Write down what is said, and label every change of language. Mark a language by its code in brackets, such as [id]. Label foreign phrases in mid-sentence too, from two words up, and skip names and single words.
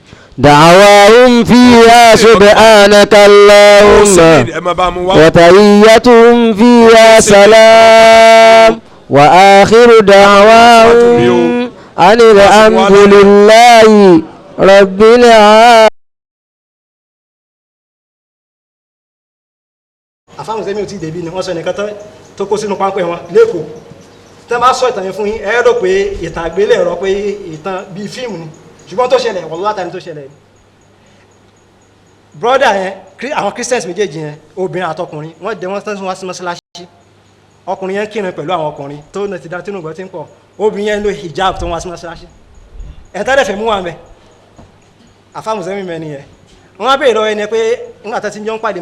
[ar] دعواهم فيها سبحانك اللهم وتحيتهم فيها سلام وآخر دعواهم أن الحمد لله رب العالمين. [yo] àfáwọn sẹ́mi ò tí ì débi ni wọ́n sọ ẹnìkan tó kó sínú páńpẹ́ wọn lẹ́kọ̀ọ́ tẹ́ bá sọ ìtàn yẹn fún yín ẹ rò pé ìtàn àgbélẹ̀rọ pé ìtàn bíi fíìmù ni ṣùgbọ́n tó ṣẹlẹ̀ wọ́n látàrí tó ṣẹlẹ̀ brọ́dà yẹn àwọn christians méjèèjì yẹn obìnrin àtọkùnrin wọ́n dẹ wọ́n tán wá sí mọ́ṣáláṣí ọkùnrin yẹn kírun pẹ̀lú àwọn ọkùnrin tó náà ti dá tínú gbọ́ tí ń pọ̀ obìnrin yẹn lo hijab tó wá sí mọ́ṣáláṣí ẹ̀ńtá dẹ̀ fẹ́ mú wa mẹ́ àfáwọn sẹ́mi mẹ́ni yẹn wọ́n á bèèrè lọ́wọ́ ẹni pé nígbà tó ti ń jọ ń pàdé